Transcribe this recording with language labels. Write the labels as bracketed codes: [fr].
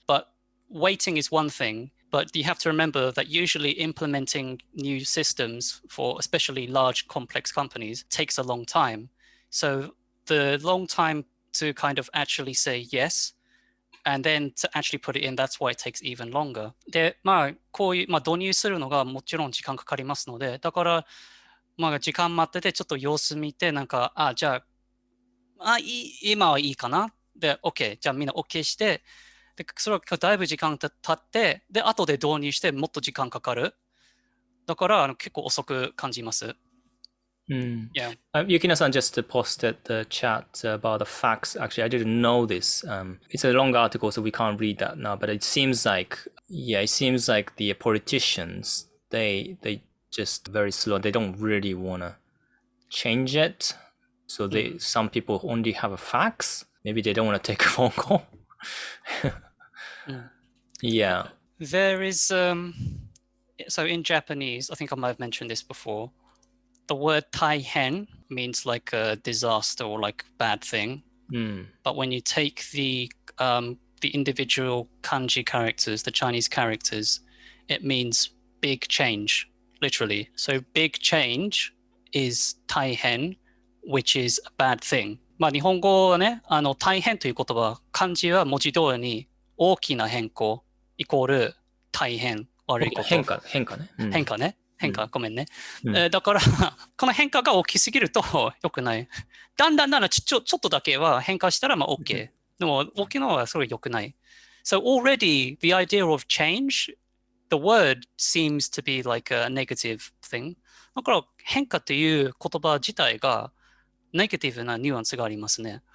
[en] But waiting is one thing, but you have to remember that usually implementing new systems for especially large complex companies takes a long time. So the long time to kind of actually say yes, and then to actually put it in, that's why it takes even longer. [ja] で、こういう、導入するのがもちろん時間かかりますので、だから、時間待ってて、ちょっと様子見て、なんか、じゃあ、今はいいかな。で、OK。じゃあみんな OK して、で、それはだいぶ時間経って、で、後で導入してもっと時間かかる。だから、結構遅く感じます。 [en] Yeah. Yukina-san just posted the chat about the facts. Actually, I didn't know this. It's a long article, so we can't read that now. But it seems like the politicians they just very slow. They don't really wanna change it. So some people only have a fax. Maybe they don't want to take a phone call. Yeah. There is so in Japanese, I think I might have mentioned this before. The word taihen means like a disaster or like bad thing. But when you take the individual kanji characters, the Chinese characters, it means big change, literally. So big change is taihen, which is a bad thing. [ja] 日本語はね、大変という言葉、漢字は文字通りに大きな変更イコール大変悪いこと。変化ね。ごめんね。だから、この変化が大きすぎると良くない。だんだんちょっとだけは変化したらOK。でも、大きいのはそれ良くない。 [en] So already the idea of change, the word seems to be like a negative thing. [ja] だから、変化という言葉自体がネガティブなニュアンスがありますね。